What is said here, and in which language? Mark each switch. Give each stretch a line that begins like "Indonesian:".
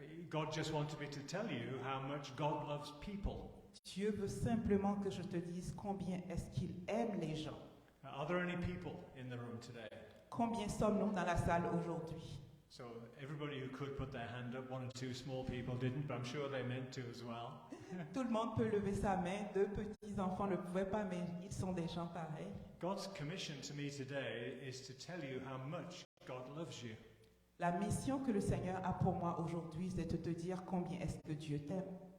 English: God just wanted me to tell you how much God loves people.
French: Dieu veut simplement que je te dise combien est-ce qu'il aime les gens.
English: Are there any people in the room today?
French: Combien sommes-nous dans la salle aujourd'hui?
English: So everybody who could put their hand up, 1 or 2 small people didn't, but I'm sure they meant to as well.
French: Tout le monde peut lever sa main. 2 petits enfants ne pouvaient pas, mais ils sont des gens pareils.
English: God's commission to me today is to tell you how much God loves you.
French: La mission que le Seigneur a pour moi aujourd'hui, c'est de te dire combien est-ce que Dieu t'aime.